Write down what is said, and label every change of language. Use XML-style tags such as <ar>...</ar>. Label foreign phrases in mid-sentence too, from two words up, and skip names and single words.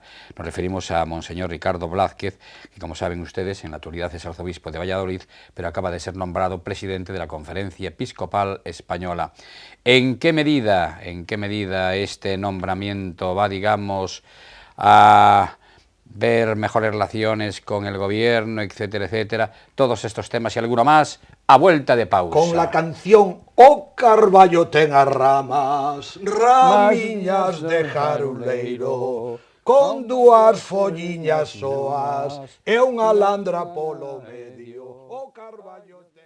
<es>Nos referimos a Monseñor Ricardo Blázquez, que como saben ustedes, en la actualidad es arzobispo de Valladolid, pero acaba de ser nombrado presidente de la Conferencia Episcopal Española. ¿En qué medida este nombramiento va, digamos, a ver mejores relaciones con el gobierno, etcétera, etcétera? Todos estos temas y alguno más a vuelta de pausa. Con la canción</es> <gl>O carballo ten as ramas, ramiñas de jaruleiro, con dúas folliñas soas e unha landra polo medio. O carballo</gl>